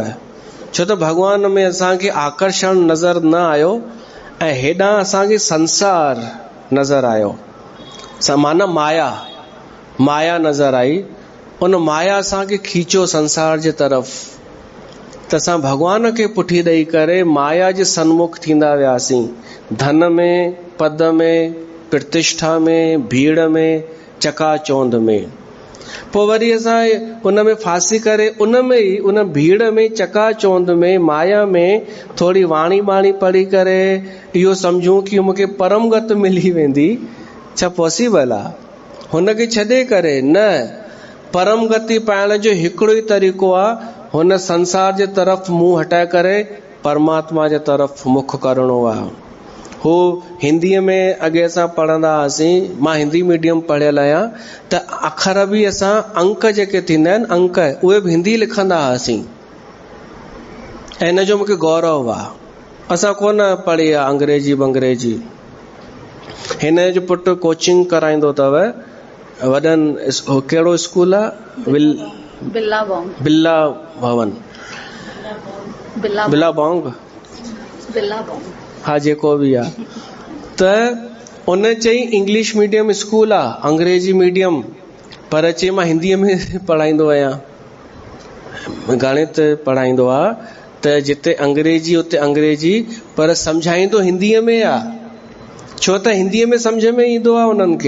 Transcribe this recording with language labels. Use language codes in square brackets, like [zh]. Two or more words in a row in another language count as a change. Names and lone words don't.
[sd] छो त भगवान में असांखे आकर्षण नज़र न आयो ऐं हेॾां असांखे संसार नज़र आयो। माना माया नज़र आई। उन माया असांखे खीचो संसार जे तरफ़, त असां भगवान खे पुठी ॾेई करे माया जे सन्मुख थींदा वियासीं। धन में, पद में, प्रतिष्ठा में, भीड़ में, चकाचौंध में। पोइ वरी असां उन में फासी करे उन में ई, उन भीड़ में, चकाचौंध में, माया में थोरी वाणी बाणी पढ़ी करे इहो सम्झूं कि मूंखे परम गत मिली वेंदी। छा पॉसिबल आहे? हुनखे छॾे करे न, परम गति पाइण जो हिकिड़ो ई तरीक़ो आहे, हुन संसार जे तरफ़ मुंहुं हटाए करे परमात्मा जे तरफ़ मुख करणो आहे। हो हिंदीअ में अॻे असां पढ़ंदा हुआसीं, मां हिंदी मीडियम पढ़ियल आहियां, त अखर बि असां अंक जेके थींदा आहिनि, अंक, उहे बि हिंदी लिखंदा हुआसीं। ऐं हिन जो मूंखे गौरव आहे। असां कोन पढ़ी आहे अंग्रेजी बंग्रेजी। हिन जो पुटु कोचिंग कराईंदो अथव वॾनि, कहिड़ो स्कूल आहे? बिल्ला बॉन्ग, बिल्ला भवन, बिल्ला बॉन्ग, हाँ जेको बि आहे। त उन चई [en] English medium school [sd] आहे, अंग्रेजी मीडियम, पर चई मां हिंदीअ में पढ़ाईंदो आहियां, गणित पढ़ाईंदो आहे, त जिते अंग्रेजी उते अंग्रेजी, पर सम्झाईंदो हिंदीअ में आहे, छो त हिंदीअ में सम्झ में ईंदो आहे उन्हनि खे।